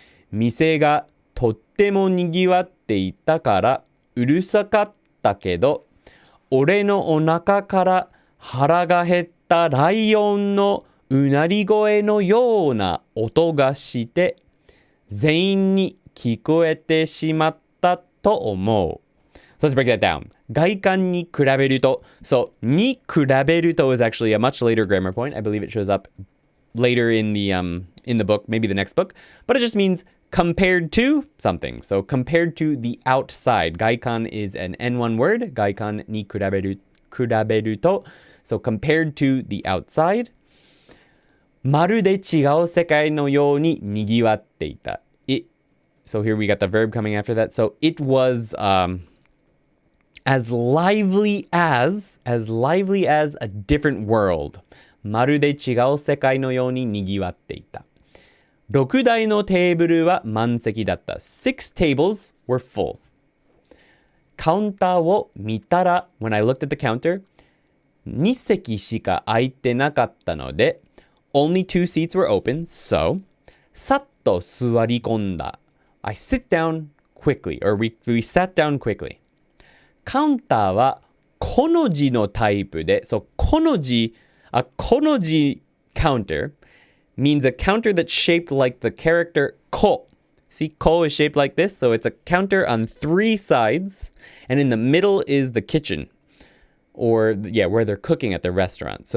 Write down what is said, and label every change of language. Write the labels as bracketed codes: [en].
[ja] 店がとってもにぎわっていたからうるさかったけど、俺のお腹から腹が減ったライオンのうなり声のような音がして全員に聞こえてしまったと思う。 [en] So let's break that down. [ja] 外観に比べると [en] So に比べると is actually a much later grammar point. I believe it shows up later in the book, maybe the next book. But it just means compared to something. So compared to the outside. 外観 is an N1 word. [ja] 外観に比べると [en] So compared to the outside. [ja] まるで違う世界のようににぎわっていた。 [en] So here we got the verb coming after that. So it was as lively as a different world. [ja] まるで違う世界のようににぎわっていた。6台のテーブルは満席だった。 [en] 6 tables were full. [ja] カウンターを見たら、 [en] when I looked at the counter, [ja] 2席しか空いてなかったので、 [en] only 2 seats were open, so [ja] さっと座り込んだ。 [en] I sit down quickly, or we sat down quickly. [ja] カウンターはこの字のタイプで、 [en] so この字 a この字 counter means a counter that's shaped like the character ko. See, ko is shaped like this, so it's a counter on 3 sides, and in the middle is the kitchen, or yeah, where they're cooking at the restaurant.